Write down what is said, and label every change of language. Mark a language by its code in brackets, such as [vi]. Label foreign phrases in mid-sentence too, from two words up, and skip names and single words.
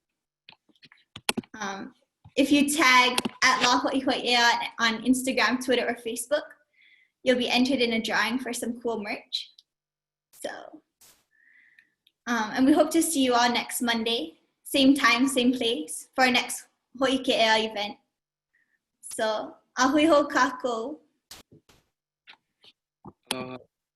[en] If you tag @Hoʻihoʻi Ea on Instagram, Twitter, or Facebook, you'll be entered in a drawing for some cool merch. So, and we hope to see you all next Monday, same time, same place, for our next Hoʻihoʻi Ea event. So, [haw] ahui ho kākou.